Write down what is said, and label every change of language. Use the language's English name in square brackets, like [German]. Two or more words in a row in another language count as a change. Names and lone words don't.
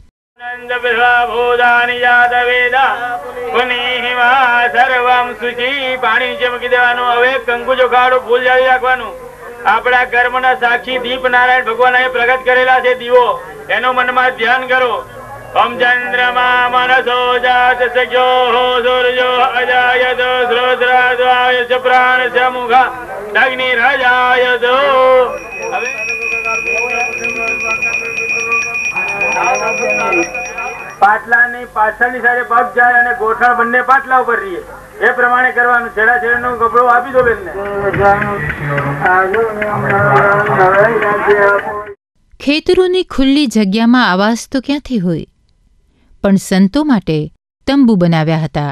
[Gujarati] પાણી ચમકી દેવાનું. હવે કંકુ ચોખાડું ફૂલ જાળી રાખવાનું. આપણા કર્મના સાક્ષી દીપ નારાયણ ભગવાન પ્રગટ કરેલા છે દીવો, એનો મનમાં ધ્યાન કરો. [Sanskrit] ओम चंद्रमा मनसो जात सख्यो सूर्यो अजायत श्रोत्राद्वाय च प्राणस्य मुख अग्निरजायत। [Gujarati] પાટલાની પાછળની સાઈડે પગ જાય અને ગોઠણ બંને પાટલા ઉપર રહીએ એ પ્રમાણે કરવાનું. છેડા છેડાનું કપડું આપી દો બેનને. ખેતરોની ખુલ્લી જગ્યામાં આવાસ તો ક્યાંથી હોય, પણ સંતો માટે તંબુ બનાવ્યા હતા.